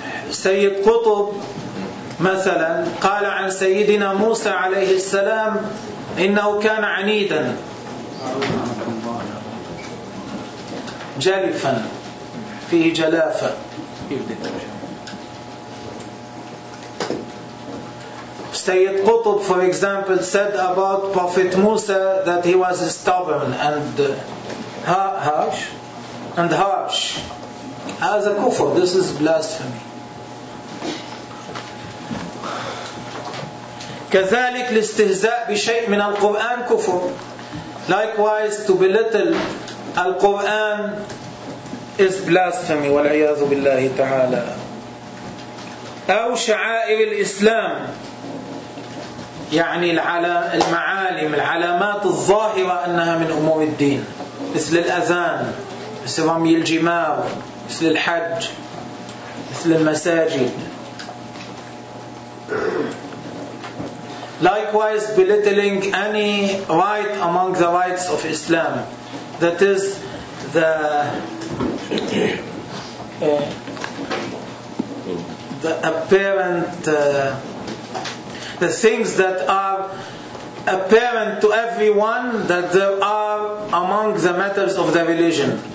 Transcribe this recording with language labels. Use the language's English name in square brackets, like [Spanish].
[Arabic] سيد قطب مثلا قال عن سيدنا موسى عليه السلام إنه كان عنيدا جلفا فيه جلافة. [English] Sayyid Qutb, for example, said about Prophet Musa that he was stubborn and harsh. And harsh. As a kufr, this is blasphemy. [Arabic] كذلك الاستهزاء بشيء من القرآن كفر. [English] Likewise, to belittle Al-Quran is blasphemy. [Arabic] والعياذ بالله تعالى. أو شعائر الإسلام. يعني المعالم العلامات الظاهرة أنها من أمور الدين مثل الأذان مثل رمي الجمار مثل الحج مثل المساجد. [English] Likewise, belittling any right among the rights of Islam, that is the things that are apparent to everyone that there are among the matters of the religion,